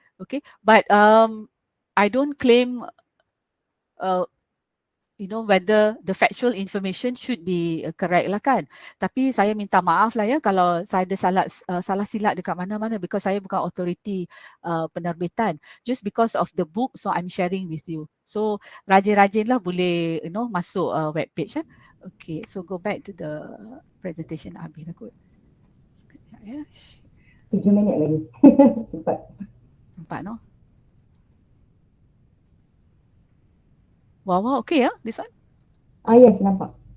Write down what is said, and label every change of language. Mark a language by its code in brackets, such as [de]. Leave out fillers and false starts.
[en] Okay, but I don't claim whether the factual information should be correct [ms] lah kan. Tapi saya minta maaf lah ya kalau saya ada salah silap dekat mana-mana [en] because [ms] saya bukan authority penerbitan. [en] Just because of the book, so I'm sharing with you. [ms] So rajin-rajin lah boleh masuk web page. [en] Okay, so go back to the presentation. [ms] Habis dah kot. Sekejap ya. 7 minit lagi. Sempat. Nampak [en] no? Wow, okay ya, this one? Yes, [ms] nampak.